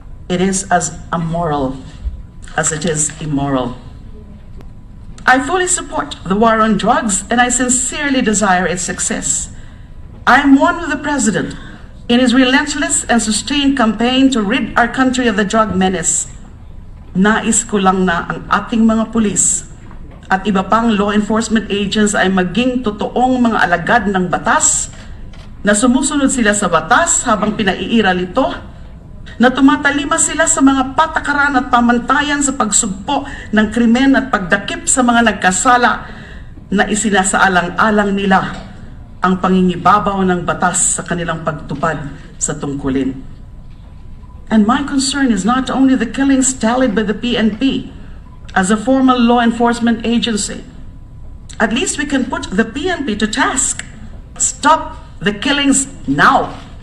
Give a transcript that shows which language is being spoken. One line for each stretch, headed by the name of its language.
English: It is as amoral as it is immoral. I fully support the war on drugs, and I sincerely desire its success. I am one with the President in his relentless and sustained campaign to rid our country of the drug menace.
Filipino: Nais ko lang na ang ating mga pulis at iba pang law enforcement agents ay maging totoong mga alagad ng batas, na sumusunod sila sa batas habang pinaiiral ito, na tumatalima sila sa mga patakaran at pamantayan sa pagsugpo ng krimen at pagdakip sa mga nagkasala na isinasaalang-alang nila ang pangingibabaw ng batas sa kanilang pagtupad sa tungkulin.
English: And my concern is not only the killings tallied by the PNP as a formal law enforcement agency. At least we can put the PNP to task. Stop the killings now.